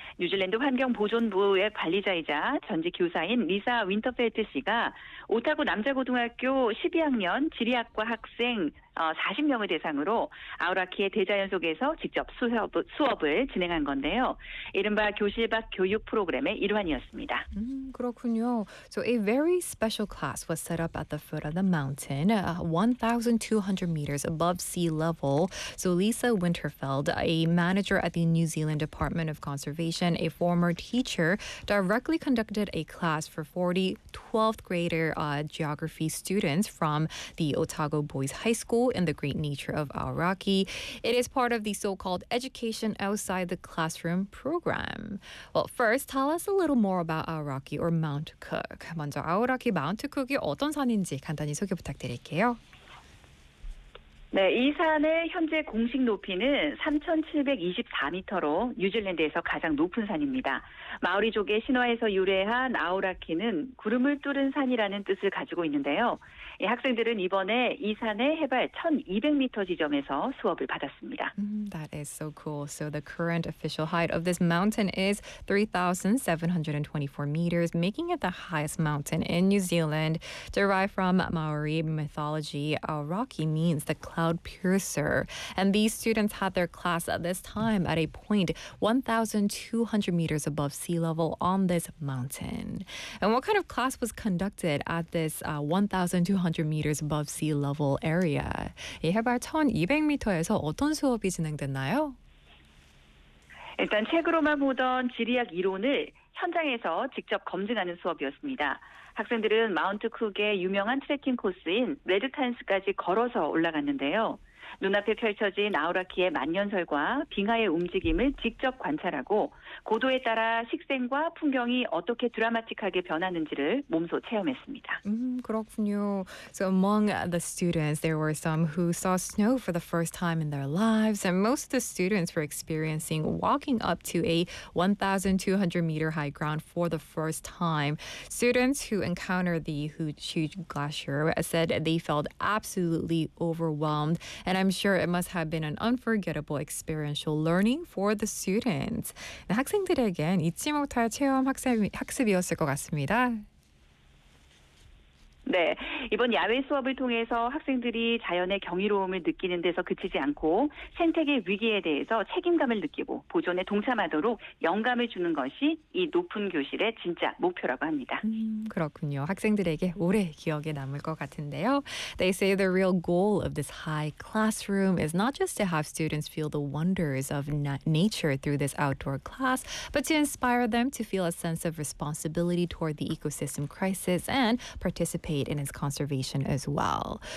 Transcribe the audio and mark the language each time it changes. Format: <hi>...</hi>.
<ko>뉴질랜드 환경보존부의 관리자이자 전직 교사인 리사 윈터펠트 씨가 오타구 남자고등학교 12학년 지리학과 학생 40명을 대상으로 아우라키의 대자연 속에서 직접 수업을 진행한 건데요. 이른바 교실 밖 교육 프로그램의 일환이었습니다. 그렇군요.</ko> <en>So a very special class was set up at the foot of the mountain, 1,200 meters above sea level. So Lisa Winterfeld, a manager at the New Zealand Department of Conservation, a former teacher, directly conducted a class for 40 12th grader geography students from the Otago Boys High School school and the great nature of Araki. It is part of the so-called Education Outside the Classroom program. Well, first, tell us a little more about Araki or Mount Cook.</en> <ko>먼저 아우라키 마운트 쿡이 어떤 산인지 간단히 소개 부탁드릴게요. 네, 이 산의 현재 공식 높이는 3724m로 뉴질랜드에서 가장 높은 산입니다. 마오리족의 신화에서 유래한 아우라키는 구름을 뚫은 산이라는 뜻을 가지고 있는데요. 예, 학생들은 이번에 이 산의 해발 1200m 지점에서 수업을 받았습니다.</ko> <en>That is so cool. So the current official height of this mountain is 3724m, making it the highest mountain in New Zealand. Derived from Maori mythology, Araki means the cloud piercer. And these students had their class at this time at a point 1,200 meters above sea level on this mountain. And what kind of class was conducted at this 1,200 meters above sea level area?</en> <ko>이 해발 1,200m에서 어떤 수업이 진행됐나요? 일단 책으로만 보던 지리학 이론을 현장에서 직접 검증하는 수업이었습니다. 학생들은 마운트 쿡의 유명한 트레킹 코스인 레드탄스까지 걸어서 올라갔는데요. 눈앞에 펼쳐진 아우라키의 만년설과 빙하의 움직임을 직접 관찰하고 고도에 따라 식생과 풍경이 어떻게 드라마틱하게 변하는지를 몸소 체험했습니다. 그렇군요.</ko> <en>So among the students, there were some who saw snow for the first time in their lives, and most of the students were experiencing walking up to a 1,200-meter high ground for the first time. Students who encountered the huge glacier said they felt absolutely overwhelmed, and I'm sure it must have been an unforgettable experiential learning for the students.</en> <ko>학생들에겐 잊지 못할 체험 학습이었을 것 같습니다. 네, 이번 야외 수업을 통해서 학생들이 자연의 경이로움을 느끼는 데서 그치지 않고 생태계 위기에 대해서 책임감을 느끼고 보존에 동참하도록 영감을 주는 것이 이 높은 교실의 진짜 목표라고 합니다. 그렇군요. 학생들에게 오래 기억에 남을 것 같은데요.</ko> <en>They say the real goal of this high classroom is not just to have students feel the wonders of nature through this outdoor class, but to inspire them to feel a sense of responsibility toward the ecosystem crisis and participate paid in its conservation as well.</en>